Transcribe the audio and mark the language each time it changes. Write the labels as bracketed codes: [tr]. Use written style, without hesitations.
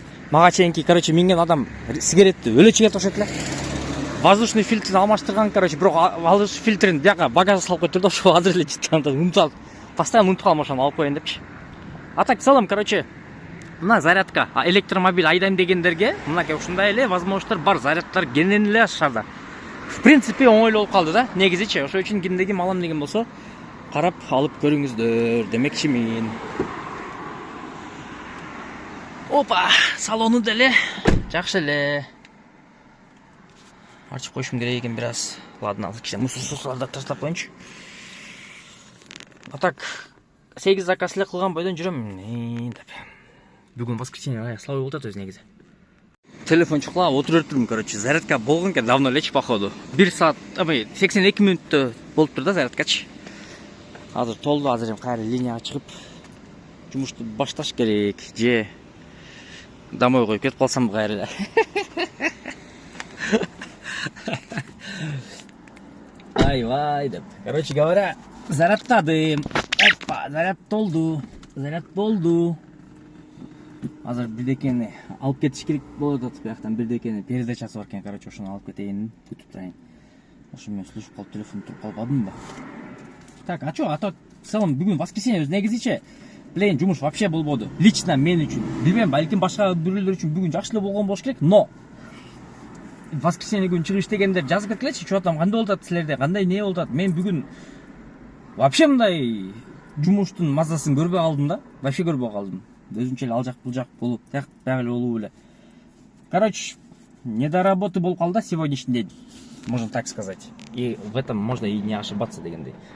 [ky] Мага чейинки, короче, минген адам сигаретти өлө чегет окшойт эле. воздушный фильтрин алмаштырган, короче, бирок воздушный фильтрин бияка багажга салып койдур да, ошо азыр эле жыттым. Унутуп алып, постоянно унутуп калам, ошону алып коеюн депчи. [ru] А так в целом, короче, [ky] мына зарядка, электромобиль айдайм дегендерге мынакей ушундай эле возможностьтор бар, зарядтар кенен эле шаарда. [ru] В принципе, [ky] оңойлуу болуп калды да, негизичи. Ошо үчүн кимде ким алам деген болсо, карап алып көрүңүздөр демекчимин. Опа, салону деле жакшы эле. Ачып коюшум керек экен бир аз. [ru] Ладно, [ky] азыр кичине мусорсуздарды таштап коеюнчу. А так 8 заказ эле кылган бойдон жүрөм деп. Бүгүн [ru] воскресенье слабый [ky] болуп атат өзү негизи. Телефон чукулап отуруп турдум, короче, зарядка болгон экен [ru] давно [ky] элечи [ru] походу. [ky] 1 саат, 82 мүнөттө болуптур да зарядкачы. Азыр толду, азыр эми кайра линияга чыгып жумушту башташ керек. Же [ru] домой [ky] коюп кетип калсам кайра эле. Ай-вай деп. Короче говоря, зарядтадым. Опа, заряд толду. Заряд болду. Азыр бирдекени алып кетиш керек болот атат, бияктан бирдекени передачасы бар экен, короче, ошону алып кетейин, күтүп турайын. Ошо менен слушап калып телефон туруп калбадымбы? [ru] Так, а чо, в целом [ky] бүгүн воскресенье өз негизичи билейин жумуш вообще болбоду. Лично мен үчүн. Билбейм, балким башка бирөөлөр үчүн бүгүн жакшы эле болгон болуш керек, [ru] но воскресенье [ky] күнү чыгыш дегендер жазып кеткилечи, чо атам, кандай болуп атат силерде, кандай не болуп атат. Мен бүгүн [ru] вообще [ky] мындай жумуштун мазасын көрбөй калдым да, вообще көрбөй калдым. Өзүнчө эле ал жак бул жак болуп, так эле болуп эле. [ru] Короче, не до работы [ky] болуп калды [ru] сегодняшний день, можно так сказать. И в этом можно и не ошибаться [ky] дегендей.